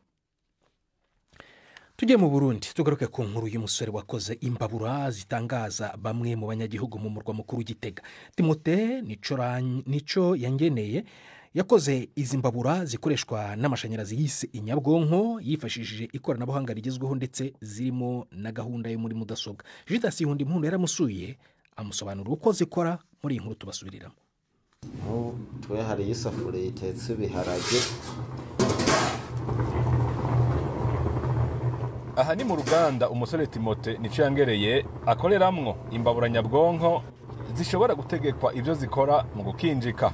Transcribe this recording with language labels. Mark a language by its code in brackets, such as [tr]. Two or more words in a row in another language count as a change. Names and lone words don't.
[rw] Tujye mu Burundi tugaruke ku nkuru y'umusore wakoze imbabura zitangaza bamwe mu banyagihugu mu murwa mukuru Gitega. Timote Nico yangeneye yakoze izi mbabura zikoreshwa n'amashanyarazi yise inyabwonko yifashishije ikoranabuhanga rigezweho ndetse zirimo na gahunda yo muri mudasobwa. Judas Hundi Mpundu yaramusuye amusobanura uko zikora muri inkuru tubasubiriramo. [rn] Twe hari isafuriya itetse ibiharage. Aha ni mu ruganda umusore Timote Nico yangereye akoreramwo imbabura nyabwonko zishobora gutegekwa ivyo zikora mu gukinjika.